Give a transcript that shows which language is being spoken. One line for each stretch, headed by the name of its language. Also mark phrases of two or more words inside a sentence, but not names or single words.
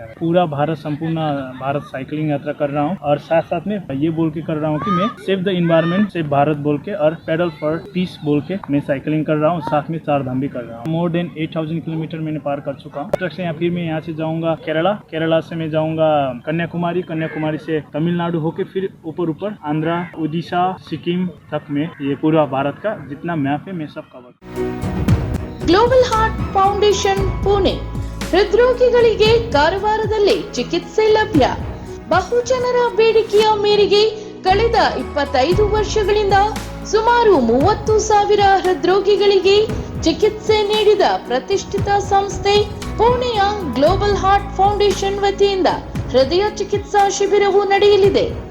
Hindi: पूरा भारत, संपूर्ण भारत साइकिलिंग यात्रा कर रहा हूँ और साथ साथ में ये बोल के कर रहा हूँ कि मैं
English: save the environment,
Hindi: सेव भारत बोल के और
English: pedal for peace
Hindi: बोल के मैं साइकिलिंग कर रहा हूँ। साथ में 4 धाम भी कर रहा हूँ।
English: more than
Hindi: 8,000 किलोमीटर मैंने पार कर चुका हूँ। ट्रक से फिर मैं यहाँ से जाऊँगा केरला, केरला से मैं जाऊँगा कन्याकुमारी, कन्याकुमारी से तमिलनाडु होके फिर ऊपर आंध्रा, उड़ीसा, सिक्किम तक में ये पूरा भारत का जितना मैप है मैं सब कवर।
Kannada: ಗ್ಲೋಬಲ್ ಹಾರ್ಟ್ ಫೌಂಡೇಶನ್ ಪುಣೆ ಹೃದ್ರೋಗಿಗಳಿಗೆ ಕಾರವಾರದಲ್ಲಿ ಚಿಕಿತ್ಸೆ ಲಭ್ಯ. ಬಹುಜನರ ಬೇಡಿಕೆಯ ಮೇರೆಗೆ ಕಳೆದ 25 ವರ್ಷಗಳಿಂದ ಸುಮಾರು 30,000 ಹೃದ್ರೋಗಿಗಳಿಗೆ ಚಿಕಿತ್ಸೆ ನೀಡಿದ ಪ್ರತಿಷ್ಠಿತ ಸಂಸ್ಥೆ ಪುಣೆಯ ಗ್ಲೋಬಲ್ ಹಾರ್ಟ್ ಫೌಂಡೇಶನ್ ವತಿಯಿಂದ ಹೃದಯ ಚಿಕಿತ್ಸಾ ಶಿಬಿರವು ನಡೆಯಲಿದೆ.